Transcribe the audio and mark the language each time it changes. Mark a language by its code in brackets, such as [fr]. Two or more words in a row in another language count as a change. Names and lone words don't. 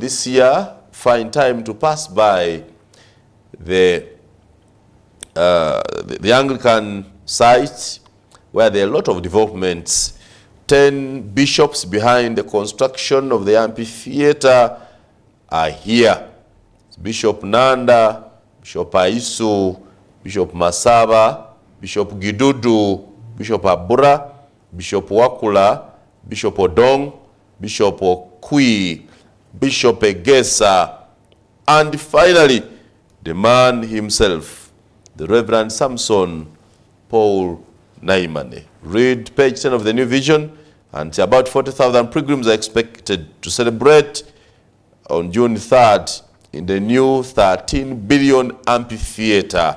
[en] This year, find time to pass by the Anglican site, where there are a lot of developments. 10 bishops behind the construction of the amphitheater are here. Bishop Nanda, Bishop Aisu, Bishop Masaba, Bishop Gidudu, Bishop Abura, Bishop Wakula, Bishop Odong, Bishop Okui, Bishop Egesa, and finally, the man himself, the Reverend Samson Paul Naimane. Read page 10 of the New Vision, and about 40,000 pilgrims are expected to celebrate on June 3rd in the new 13 billion amphitheater.